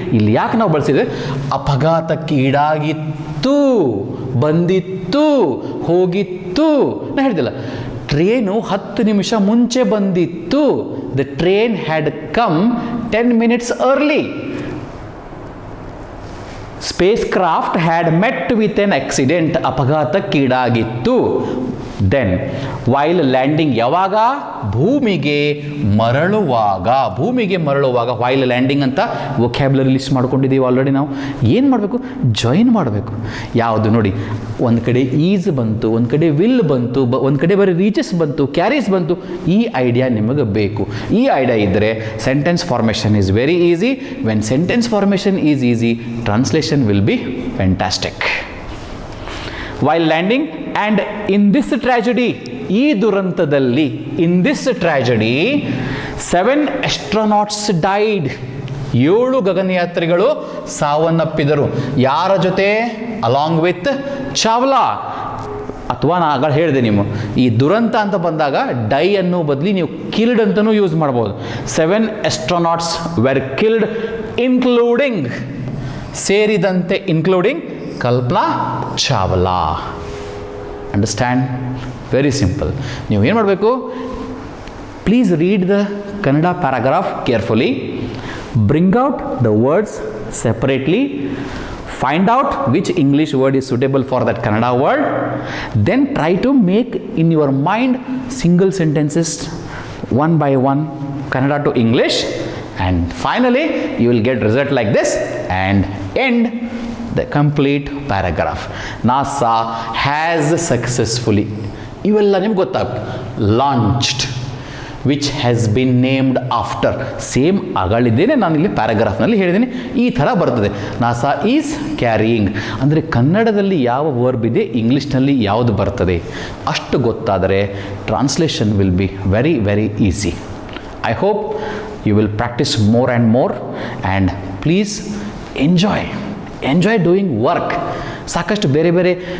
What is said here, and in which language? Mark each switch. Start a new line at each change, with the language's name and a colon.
Kannada: ಇಲ್ಲಿ ಯಾಕೆ ನಾವು ಬಳಸಿದ್ರೆ? ಅಪಘಾತಕ್ಕೀಡಾಗಿತ್ತು, ಬಂದಿತ್ತು, ಹೋಗಿತ್ತು. ನಾ ಹೇಳ್ತಿಲ್ಲ, ಟ್ರೇನು 10 ನಿಮಿಷ ಮುಂಚೆ ಬಂದಿತ್ತು.
English: The train had come 10 minutes early. Spacecraft had met with an accident.
Kannada: ಅಪಘಾತಕ್ಕೀಡಾಗಿತ್ತು.
English: then while landing,
Kannada: ಯಾವಾಗ? ಭೂಮಿಗೆ ಮರಳುವಾಗ. ಭೂಮಿಗೆ ಮರಳುವಾಗ
English: while landing
Kannada: ಅಂತ ವೊಕ್ಯಾಬ್ಯುಲರಿ ಲಿಸ್ಟ್ ಮಾಡ್ಕೊಂಡಿದ್ದೀವಿ ಆಲ್ರೆಡಿ. ನಾವು ಏನು ಮಾಡಬೇಕು? ಜಾಯಿನ್ ಮಾಡಬೇಕು. ಯಾವುದು ನೋಡಿ, ಒಂದು ಕಡೆ ಈಸ್ ಬಂತು, ಒಂದು ಕಡೆ ವಿಲ್ ಬಂತು, ಒಂದು ಕಡೆ ಬರೀ ರೀಚಸ್ ಬಂತು, ಕ್ಯಾರೀಸ್ ಬಂತು. ಈ ಐಡಿಯಾ ನಿಮಗೆ ಬೇಕು. ಈ ಐಡಿಯಾ ಇದ್ದರೆ
English: Sentence formation is very easy. When sentence formation is easy, translation will be fantastic. While landing and in this tragedy,
Kannada: ಈ ದುರಂತದಲ್ಲಿ,
English: in this tragedy 7 astronauts died.
Kannada: 7 ಗಗನಯಾತ್ರಿಗಳು ಸಾವನ್ನಪ್ಪಿದರು. ಯಾರ ಜೊತೆ?
English: Along with Chawla.
Kannada: ಅಥವಾ ನಾನು ಆಗ ಹೇಳಿದೆ, ನೀವು ಈ ದುರಂತ ಅಂತ ಬಂದಾಗ ಡೈ ಅನ್ನೋ ಬದಲಿ ನೀವು ಕಿಲ್ಡ್ ಅಂತಲೂ ಯೂಸ್ ಮಾಡ್ಬೋದು.
English: 7 astronauts were killed including,
Kannada: ಸೇರಿದಂತೆ,
English: Including Kalpana Chawla. Understand? Very simple.
Kannada: ನೀವು ಏನು ಮಾಡಬೇಕು?
English: Please read the Kannada paragraph carefully. Bring out the words separately. Find out which English word is suitable for that Kannada word. Then try to make in your mind single sentences one by one, Kannada to English. And finally, you will get result like this and end the complete paragraph. NASA has successfully,
Kannada: ಇವೆಲ್ಲ ನಿಮ್ಗೆ ಗೊತ್ತಾಗುತ್ತೆ,
English: launched, which has been named after.
Kannada: Same ಅಗಳಿದ್ದೇನೆ ನಾನು ಇಲ್ಲಿ ಪ್ಯಾರಾಗ್ರಾಫ್ನಲ್ಲಿ ಹೇಳಿದ್ದೀನಿ. ಈ ಥರ ಬರ್ತದೆ.
English: NASA is carrying
Kannada: ಅಂದರೆ ಕನ್ನಡದಲ್ಲಿ ಯಾವ ವರ್ಬ್ ಇದೆ, ಇಂಗ್ಲೀಷ್ನಲ್ಲಿ ಯಾವುದು ಬರ್ತದೆ ಅಷ್ಟು ಗೊತ್ತಾದರೆ
English: Translation will be very very easy. I hope you will practice more and more and please enjoy doing work.
Kannada: ಸಾಕಷ್ಟು ಬೇರೆ ಬೇರೆ